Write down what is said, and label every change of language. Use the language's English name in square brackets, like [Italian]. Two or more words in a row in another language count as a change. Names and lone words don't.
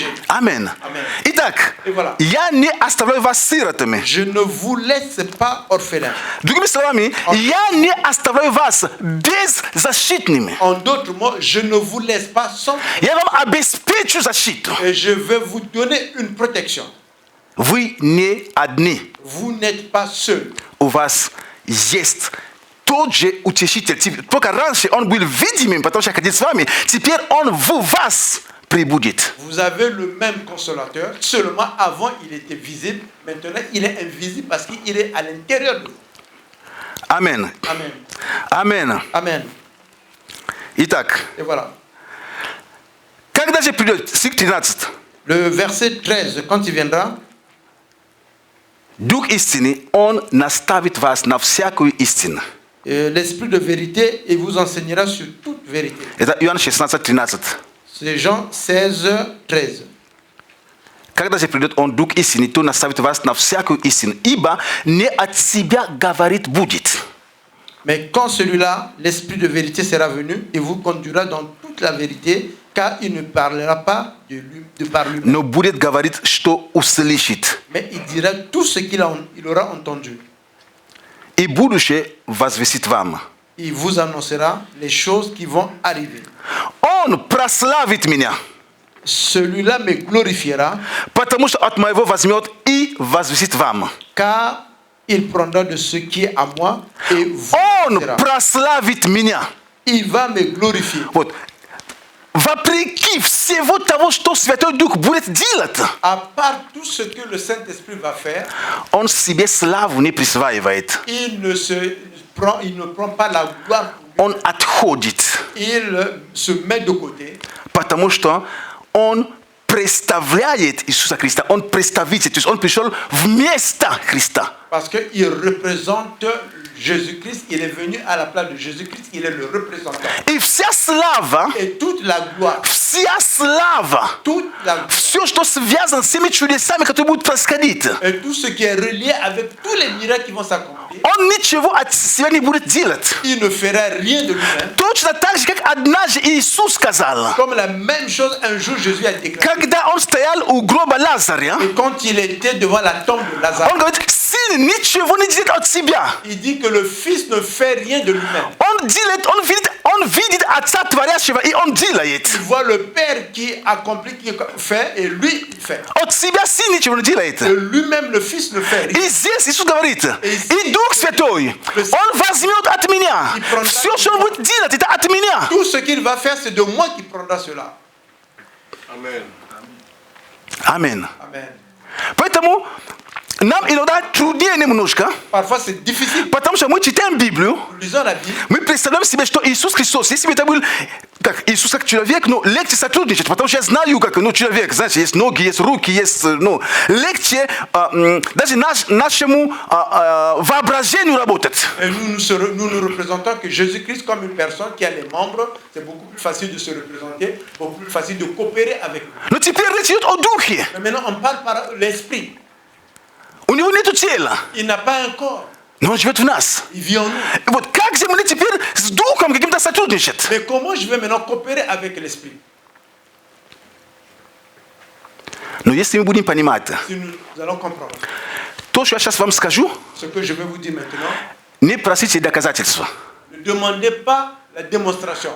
[Russian] Amen. Amen. Итак, [French] И voilà. [Russian] я не оставляю вас сиротами. [French] Je ne vous laisse pas orphelins. [Russian] Другими словами, я не оставляю вас беззащитными. [French] En d'autres mots, je ne vous laisse pas sans. [Russian] Я вам обеспечу защиту. [French] Et je vais vous donner une protection. [Russian] Вы не одни. [French] Vous n'êtes pas seuls. [Russian] У вас есть тот же утешитель. Только раньше он был видимым, потому что ходил с вами. Теперь он в вас прибудет. [French] Vous avez le même consolateur. Seulement avant, il était visible. Maintenant, il est invisible parce qu'il est à l'intérieur de vous. Amen. Amen. Amen. Amen. [Russian] Итак, [French] Et voilà. [Russian] когда же придет стих 13? [French] Le verset 13, quand il viendra, [Russian] Дух истины, он наставит вас на всякую истину. [French] l'esprit de vérité, il vous enseignera sur toute vérité. [Russian] Это Иоанн 16, 13. [French] C'est Jean 16, 13. [Russian] Когда же придет он, Дух истины, то наставит вас на всякую истину, ибо не от себя говорит будет. [French] Mais quand celui-là, l'esprit de vérité sera venu, il vous conduira dans toute la vérité, car il ne parlera pas de par lui-même. [Russian] Но будет говорить, что услышит. [French] Mais il dira tout ce qu'il aura entendu. [Russian] И будущее возвестит вам. [French] Il vous annoncera les choses qui vont arriver. [Russian] Он прославит меня, [French] Celui-là me glorifiera, [Russian] потому что от моего возьмет и возвестит вам. [French] car il prendra de ce qui est à moi et vous [Russian] Он [French] dira. [Russian] прославит меня. [French] Il va me glorifier. [Russian] Вот. Вопреки всего того, что Святой Дух будет делать, [French] À part tout ce que le Saint-Esprit va faire, [Russian] он себе славу не присваивает. [French] il ne prend pas la gloire. [Russian] Он отходит, [French] Il se met de côté. [Russian] потому что он представляет Иисуса Христа. Он представитель, то есть он пришел вместо Христа. [French] Parce qu'il représente Jésus-Christ. Il est venu à la place de Jésus-Christ. Il est le représentant. [Russian] И вся слава, [French] Et toute la gloire, [Russian] вся слава, [French] toute la [Russian] все, что связано с теми чудесами, которые будут происходить, [French] et tout ce qui est relié avec tous les miracles qui vont s'accomplir, [Russian] он ничего от себя не будет делать. [French] il ne fera rien de lui-même. [Russian] Точно так же, как однажды Иисус сказал, [French] Comme la même chose, un jour Jésus a déclaré. [Russian] когда он стоял у гроба Лазаря, [French] Et quand il était devant la tombe de Lazare, [Russian] он говорит, сын ничего не делает от себя. [French] il dit que le Fils ne fait rien de lui-même. [Russian] Он видит Отца Творящего, и он делает. [French] Il voit le Père qui accomplit, qui fait, et lui, il fait. [Russian] От себя сын ничего не делает. [French] Et lui-même, le Fils ne fait rien. [Russian] И здесь Иисус говорит, и Дух Святой, Он возьмет от меня. Все, что Он будет делать, это от меня. [French] Tout ce qu'il va faire, c'est de moi qui prendra cela. Amen. [Russian] Аминь. Amen. Поэтому нам иногда труднее немножко, [French] Parfois, c'est difficile. [Russian] потому что мы читаем Библию, [French] Nous lisons la Bible. [Russian] мы представляем себе, что Иисус Христос, если бы это был как Иисус как человек, ну, легче сотрудничать, потому что я знаю, как человек, знаете, есть ноги, есть руки, есть, легче даже нашему воображению работать. [French] Et nous représentons que Jésus-Christ comme une personne qui a les membres, c'est beaucoup plus facile de se représenter, beaucoup plus facile de coopérer avec lui. [Russian] Но теперь речь идет о духе. [French] Mais maintenant, on parle par l'esprit. [Russian] У него нету тела, [French] Il n'a pas un corps. [Russian] но он живет в нас. [French] Il vit en nous. [Russian] Вот как же мы теперь с духом каким-то сотрудничать? [French] Mais comment je vais maintenant coopérer avec l'esprit? [Russian] Но если мы будем понимать, [French] Si nous allons comprendre. [Russian] то, что я сейчас вам скажу, [French] Ce que je vais vous dire maintenant, [Russian] не просите доказательства, [French] ne demandez pas la démonstration.